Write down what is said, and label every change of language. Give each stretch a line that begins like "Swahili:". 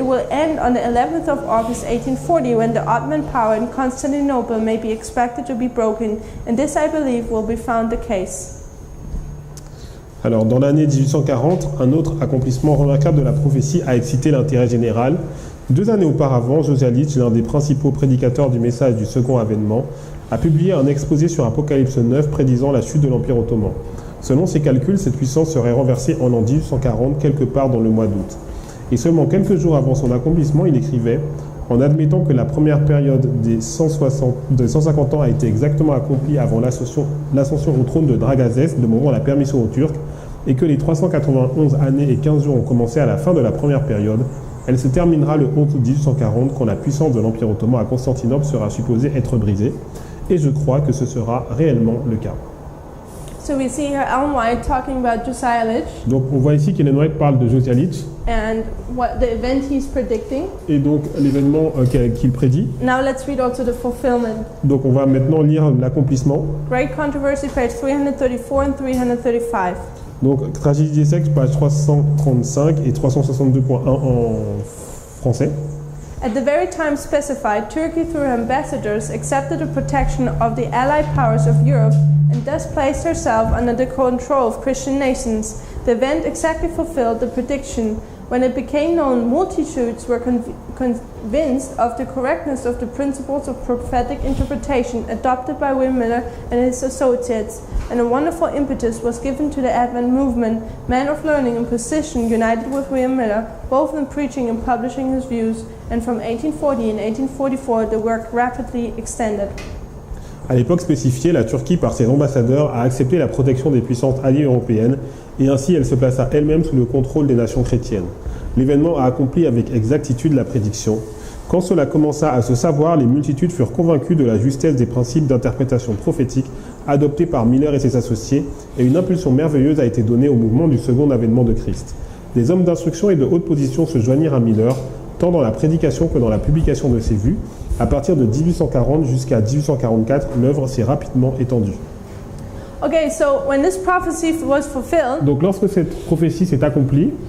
English: It will end on the 11th of August 1840, when the Ottoman power in Constantinople may be expected to be broken, and this, I believe, will be found the case.
French: Alors, dans l'année 1840, un autre accomplissement remarquable de la prophétie a excité l'intérêt général. 2 années auparavant, Josiah Litch, l'un des principaux prédicateurs du message du second avènement, a publié un exposé sur Apocalypse 9 prédisant la chute de l'Empire ottoman. Selon ses calculs, cette puissance serait renversée en l'an 1840, quelque part dans le mois d'août. Et seulement quelques jours avant son accomplissement, il écrivait « En admettant que la première période des 150 ans a été exactement accomplie avant l'ascension au trône de Dragazès, le moment de la permission aux Turcs, et que les 391 années et 15 jours ont commencé à la fin de la première période, elle se terminera le 11 août 1840 quand la puissance de l'Empire ottoman à Constantinople sera supposée être brisée. Et je crois que ce sera réellement le cas. »
English: So we see here Ellen White talking about Josiah Litch
French: Donc on voit ici qu'Ellen White parle de Josiah Litch
English: and what the event he's predicting.
French: et donc l'événement qu'il prédit.
English: Now let's read also the fulfillment.
French: Donc on va maintenant lire l'accomplissement.
English: Great Controversy, page 334 and 335.
French: Donc Tragédie des sexes, page 335 et 362.1 en français.
English: At the very time specified, Turkey, through her ambassadors, accepted the protection of the Allied powers of Europe and thus placed herself under the control of Christian nations. The event exactly fulfilled the prediction. When it became known, multitudes were convinced of the correctness of the principles of prophetic interpretation adopted by William Miller and his associates, and a wonderful impetus was given to the Advent movement. Men of learning and position united with William Miller, both in preaching and publishing his views, and from 1840 and 1844 the work rapidly extended.
French: À l'époque spécifiée, la Turquie, par ses ambassadeurs, a accepté la protection des puissances alliées européennes et ainsi elle se plaça elle-même sous le contrôle des nations chrétiennes. L'événement a accompli avec exactitude la prédiction. Quand cela commença à se savoir, les multitudes furent convaincues de la justesse des principes d'interprétation prophétique adoptés par Miller et ses associés, et une impulsion merveilleuse a été donnée au mouvement du second avènement de Christ. Des hommes d'instruction et de haute position se joignirent à Miller, tant dans la prédication que dans la publication de ses vues. À partir de 1840 jusqu'à 1844, l'œuvre s'est rapidement étendue.
English: Okay, so when this prophecy was fulfilled,
French: Donc lorsque cette prophétie s'est accomplie,